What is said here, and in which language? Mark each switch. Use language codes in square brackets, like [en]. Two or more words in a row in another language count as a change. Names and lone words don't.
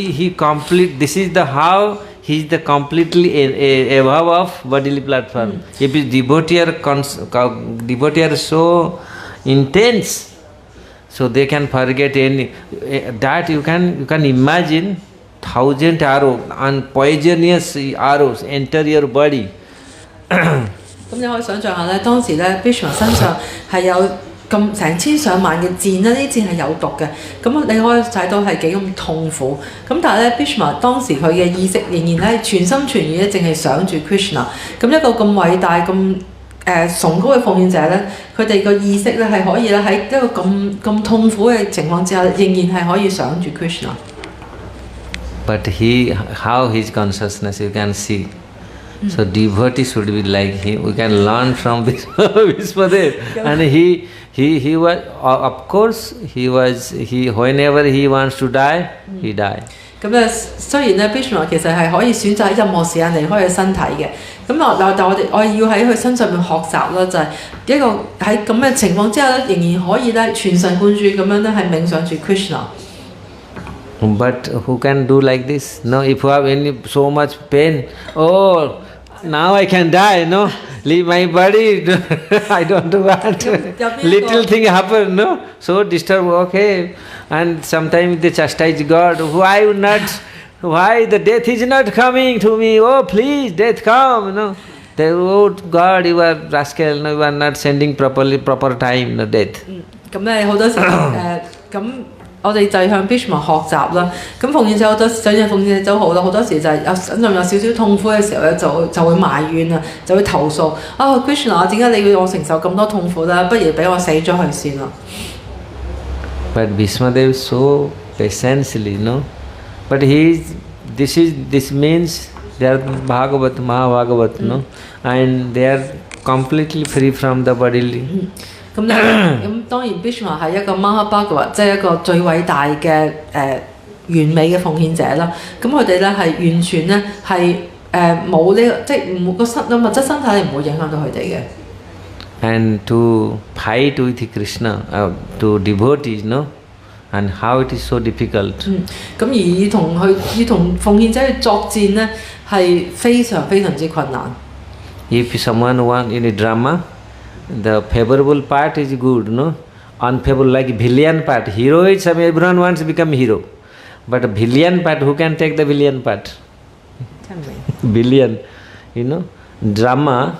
[en] This is the how he is the completely above of bodily platform. If his devotee are so intense, so they can forget any that you can imagine 1,000 arrows and poisonous arrows enter your body. [yue] 咁你可以想象下咧，當時咧 Bhishma 身上係有咁成千上萬嘅箭咧，呢啲箭係有毒嘅。咁你可以睇到係幾咁痛苦。咁但係咧 Bhishma 當時佢嘅意識仍然咧全心全意咧，淨係想住 Krishna。咁一個咁偉大咁崇高嘅奉獻者咧，佢哋個意識咧係可以咧喺一個咁痛苦嘅情況之下，仍然係可以想住 Krishna。 [en] But how his consciousness you can see. So devotee should be like him. We can learn from Vishwadev. And he was, of course, he whenever he wants to die, he die. [yue] 咁咧，雖然咧 Bhishma 其實係可以選擇喺任何時間離開佢身體嘅，咁但我要喺佢身上面學習啦，就係一個喺咁嘅情況之下咧，仍然可以咧全神貫注咁樣咧係冥想住 Krishna。 [en] But who can do like this? No, if you have so much pain, oh, now I can die, no? Leave my body, I don't want. Little thing happen, no? So disturb, okay. And sometimes they chastise God, why the death is not coming to me? Oh, please, death come, no? They, oh God, you are rascal, no, you are not sending proper time, no death. [yue] 咁咧好多時咁。我哋就係向 Bhishma 學習啦。咁奉獻者好多想像奉獻者都好啦，好多時就係身上有少少痛苦嘅時候咧，就會埋怨啊，就會投訴啊 Krishna 點解你要我承受咁多痛苦啦？不如俾我死咗佢先啦。 [en] But Bhishmadev so patiently, no? But this means they are Bhagāvatam, Mahabhagāvat, no? And they are completely free from the bodily. [yue] 咁當然 Bhishma 係一個 Mahabhagāvat， 即係一個最偉大嘅完美嘅奉獻者啦。咁佢哋咧係完全咧係冇呢個，即係唔個物質身體係唔會影響到佢哋嘅。 [en] And to fight with Krishna, to devotees, no? And how it is so difficult. [yue] 咁而要同奉獻者去作戰咧，係非常非常之困難。 [en] If someone wants in a drama, the favorable part is good, no? Unfavorable, like villain part. Heroism, everyone wants to become hero. But villain part, who can take the villain part? Tell me. Villain, you know? Drama,